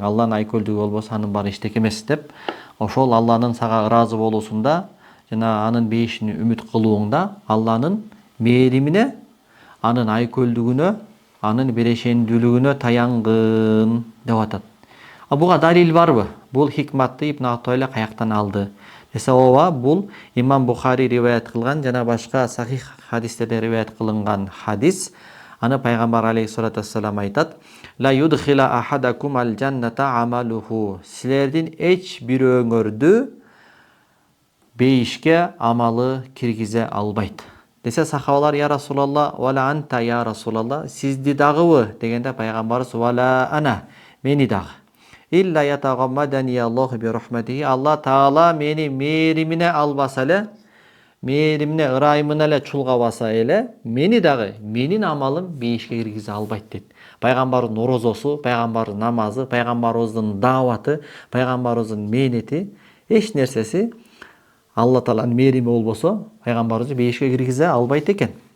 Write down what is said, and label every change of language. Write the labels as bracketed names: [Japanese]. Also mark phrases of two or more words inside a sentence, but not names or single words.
[Kyrgyz] Алланын айкөлдүгү болбосо анын баары эчтеке эмес деп, ошол Алланын сага ыраазы болуусунда жана анын бейишин үмүт кылууңда Алланын мээримине, анын айкөлдүгүнө, анын берешендүүлүгүнө таянгын деп атат. Буга далил барбы? Бул хикматты Ибн Атойла каяктан алды десе, ооба, бул Имам Бухари риваят кылган жана башка сахих хадистерде риваят кылынган хадис. Аны пайгамбар [Arabic] عليه الصلاة والسلام [Kyrgyz] айтат: [Arabic] "لا يدخل أحدكم الجنة عمله." [Kyrgyz] Силердин эч бирөөңөрдү бейишке амалы киргизе албайт. Десе сахабалар: [Arabic] "يا رسول الله، ولا أنت يا رسول الله." [Kyrgyz] Сизди дагыбы дегенде пайгамбарыбыз: [Arabic] "ولا أنا." [Kyrgyz] Мени дагы. [Arabic] "إلا يتغمدني الله برحمته." [Kyrgyz] Алла Таала мени мээримине албаса эле, мээримине, ырайымына эле чулгабаса эле, мени дагы, менин амалым бейишке киргизе албайт дейт. Пайгамбардын орозосу, пайгамбардын намазы, пайгамбарыбыздын дааваты, пайгамбарыбыздын мээнети, эч нерсеси Алла Тааланын мээрими болбосо, пайгамбарыбызды бейишке киргизе албайт экен.